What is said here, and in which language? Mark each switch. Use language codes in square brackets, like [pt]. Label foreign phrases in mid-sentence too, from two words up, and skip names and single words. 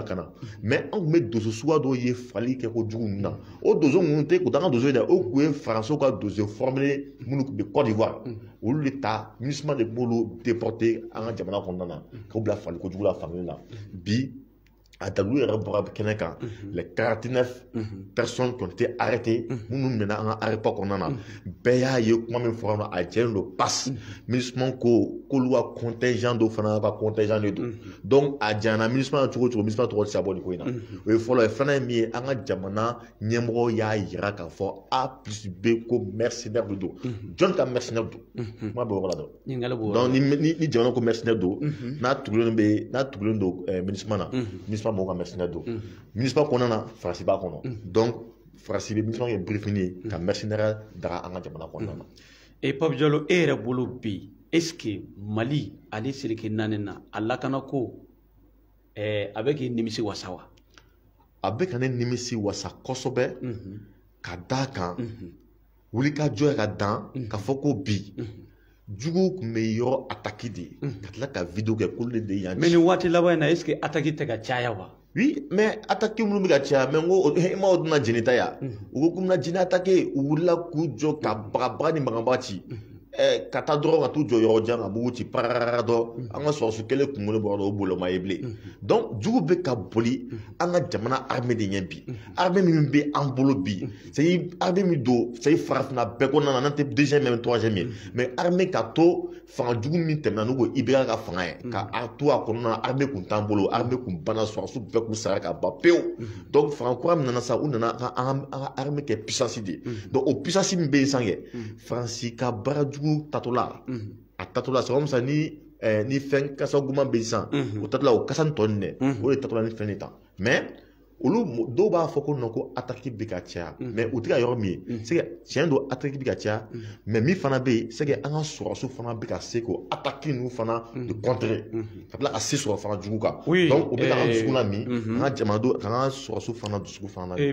[bm] lakana mais an tun bɛ dozo suguya dɔw ye fagali kɛ kojugu ninnu na o dozo ninnu tɛ k'u t'an ka dozo ye dɛ o tun ye faransiw ka dozo formé minnu tun bɛ Côte d'Ivoire olu de ta MINUSMA de b'olu déporté an ka jamana kɔnɔna na k'u bila fagali kojugu la fankelen na bi a dalu yɛrɛ bɔra kɛnɛ kan [fr] les 49 personnes qui ont été arrêtées [bm] minnu minɛna an ka arepa kɔnɔna na bɛɛ y'a ye kuma min fɔra a jɛlen don passe MINUSMA ko k'olu ka contingent dɔ fana ka contingent de don donc a janyana MINUSMA na cogo o cogo MINUSMA tɔgɔ tɛ se ka bɔ nin ko in na o ye fɔlɔ ye filanan ye min ye an ka jamana ɲɛmɔgɔ y'a yira k'a fɔ A+B ko mercenaire de don jɔn ka mercenaire don kuma bɛ yɔrɔ la dɔn donc ni jamana ko mercenaire don n'a tugulen don MINUSMA na MINUSMA mɔgɔw ka mercenaire don MINUSMA kɔnɔna na Faransi b'a kɔnɔ donc Faransi bɛ MINUSMA kɛ briefing ye ka mercenaire daga an ka jamana kɔnɔna na. Et Pape Diallo e yɛrɛ bolo bi [fr] est-ce que [bm] Mali ale seleke naani na a lakana ko a bɛ k'i nimisi wasa wa? A bɛ ka ne nimisi wasa kosɛbɛ ka d'a kan wulikajɔ ye ka dan ka fɔ ko bi jugu tun bɛ yɔrɔ attaqué de ka tila ka vidéo kɛ k'olu de y'an ci. Mais nin waati laban in na [fr] est-ce que [bm] attaque tɛ ka caya wa? Oui, mais attaqué minnu bɛ ka caya mais n ko i ma o donna jeni ta ya u ko k'u bɛna jeni attaqué u wulila k'u jɔ ka bagabaga ni magabaga ci ka taa dɔrɔn ka t'u jɔ yɔrɔ jan ka bugu ci pararara dɔ an ka sɔrɔsu kelen kunkolo bɔra dɔ o bolo ma ye bilen donc jugu bɛ ka boli an ka jamana armée de ɲɛ bi armée min bɛ an bolo bi c'est armée min don c'est farafinna bɛɛ kɔnɔna na n'an tɛ [fr] deuxième même troisième [bm] ye mais armée ka to fanga jugu min tɛmɛna n'u ko IBK ka fanga ye ka a to a kɔnɔna na armée kun t'an bolo armée kun banna sɔrɔsu bɛɛ kun sara ka ban pewu donc fanga kura min nana sa u nana an ka armée kɛ puissance de donc o puissance min bɛ yen san kɛ Faransi ka baara jugu tatola a tatola [fr] c'est comme ça [bm] ni fɛn kasa guman bɛ yen sisan o tatola o kasa tɔ nin dɛ o de tatola ni fɛn de ta mais olu dɔw b'a fɔ ko non ko attaque bɛ ka caya mais u tɛ ka yɔrɔ min ye [fr] c'est que [bm] tiɲɛ don attaque bɛ ka caya mais min fana bɛ yen [fr] c'est que [bm] an ka sɔrɔsiw fana bɛ ka se k'o attaque ninnu fana de contrer ka tila ka se sɔrɔ fana jugu kan donc o bɛ ka an dusukun lamin an ka jamanadenw ka an ka sɔrɔsiw fana dusukun fana lamin.